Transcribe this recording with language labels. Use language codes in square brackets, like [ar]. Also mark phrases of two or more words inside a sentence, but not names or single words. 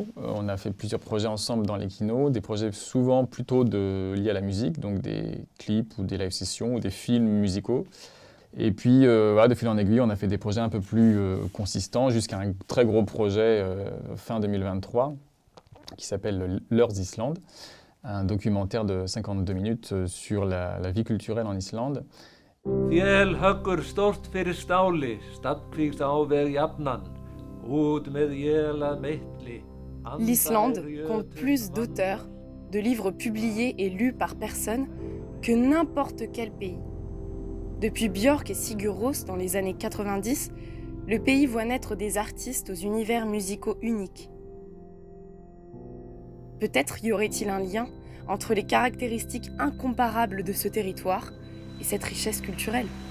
[fr] On a fait plusieurs projets ensemble dans les kinos, des projets souvent plutôt liés à la musique, donc des clips ou des live sessions ou des films musicaux. Et puis, voilà, de fil en aiguille, on a fait des projets un peu plus consistants jusqu'à un très gros projet fin 2023 qui s'appelle L'Heures d'Islande, un documentaire de 52 minutes sur la vie culturelle en Islande. [is] Þél höggur stórt fyrir stáli, stafnkvíkt á veg jafnan, út með él að meitli. [fr] L'Islande compte plus d'auteurs, de livres publiés et lus par personne que n'importe quel pays. Depuis Björk et Sigur Rós dans les années 90, le pays voit naître des artistes aux univers musicaux uniques. Peut-être y aurait-il un lien entre les caractéristiques incomparables de ce territoire et cette richesse culturelle.